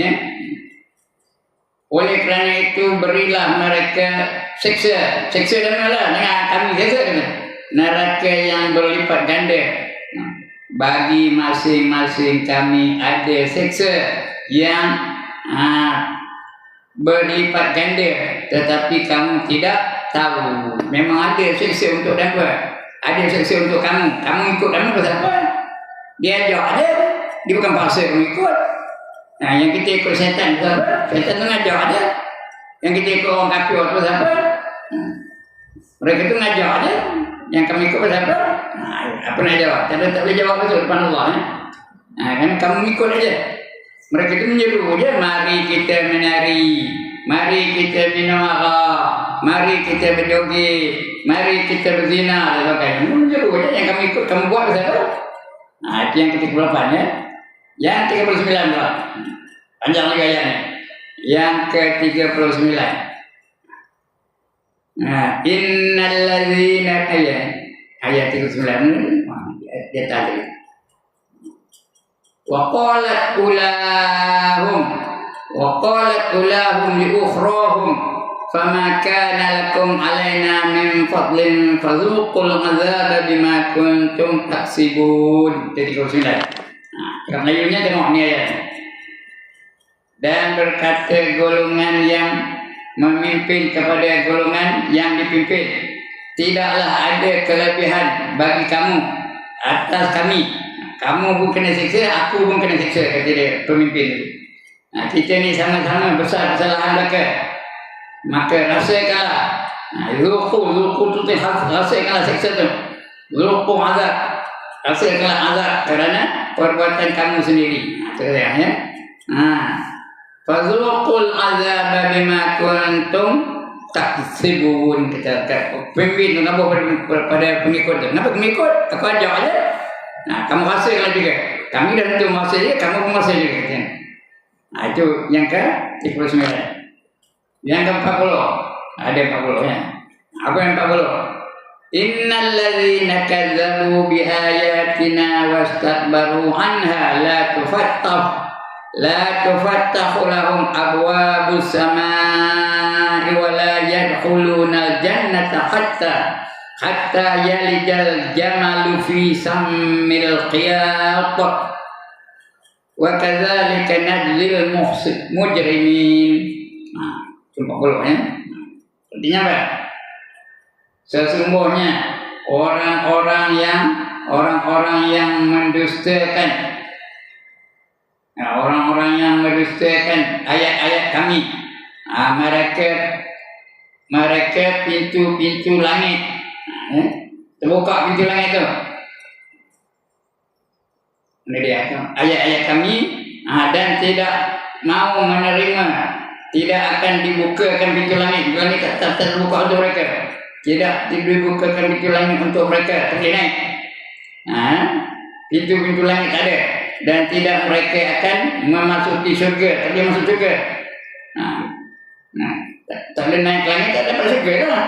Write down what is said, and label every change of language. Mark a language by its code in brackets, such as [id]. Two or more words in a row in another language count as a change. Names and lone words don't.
[ms] Oleh kerana itu berilah mereka siksa dan malah dengan kami siksa neraka yang berlipat ganda. Bagi masing-masing kami ada siksa yang berlipat ganda, tetapi kamu tidak tahu. Memang ada siksa untuk siapa? Ada siksa untuk kamu. Kamu ikut kami pasal apa? Dia ajak ada. Dia bukan paksa mengikut. Nah, yang kita ikut setan tu apa? Setan tu ngajak ada. Yang kita ikut orang kafir tu apa? Mereka tu ngajak ada. Yang kami ikut siapa? Nah, apa nak jawab? Tak boleh jawab betul depan Allah. Nah, kan kamu ikut aja. Mereka tu menyeru je, mari kita menari, mari kita minum arak, mari kita berjoget, mari kita berzina dan sebagainya. Menyeru je yang kami ikut, kamu buat siapa? Nah, itu yang ke-38 ya. Yang 39 pula. Panjang lagi ayatnya. Yang ke-39. Nah, [ar] إن الذين [ms] ayat 39 dia tadi. [ar] وقالت أولاهم لأخراهم فما كان لكم علينا من فضل فذوقوا العذاب بما كنتم تكسبون. [ms] Jadi 39. Karena ayatnya tengok ni ayat. Dan berkata golongan yang memimpin kepada golongan yang dipimpin, tidaklah ada kelebihan bagi kamu atas kami. Kamu pun kena siksa, aku pun kena siksa, kata dia pemimpin itu. Nah, kita ni sama-sama besar kesalahan mereka. Maka rasakanlah. Zuqu tu rasakanlah siksa tu. [ar] ذوقوا عذاب. [ms] Rasakanlah azab kerana perbuatan kamu sendiri. Itu dia ya. [ar] فذوقوا العذاب بما كنتم تكسبون. [ms] Kita pemimpin tu kenapa pada pengikut tu? Kenapa pengikut? Aku ajak aja. Nah, kamu hasilkan juga. Kami dah tentu hasil dia, kamu pun hasil juga. Nah, itu yang ke-39. Yang ke-40. Ada 40 ya. Apa yang 40? [ar] إن الذين كذبوا بآياتنا واستكبروا عنها لا تفتح لهم أبواب السماء ولا يدخلون الجنة حتى يلج الجمل في سم الخياط وكذلك نجزي المجرمين. [ms] Nah, contoh dulu ya. Artinya apa? Sesungguhnya orang-orang yang mendustakan ayat-ayat kami, mereka pintu-pintu langit. Terbuka pintu langit tu. Ini dia ayat-ayat kami dan tidak mau menerima, tidak akan dibukakan pintu langit. Langit tak terbuka untuk mereka. Tidak dibukakan pintu langit untuk mereka. Tak boleh naik. Pintu-pintu langit tak ada. Dan tidak mereka akan memasuki syurga. Tak boleh masuk syurga. Tak boleh naik langit, tak dapat syurga lah.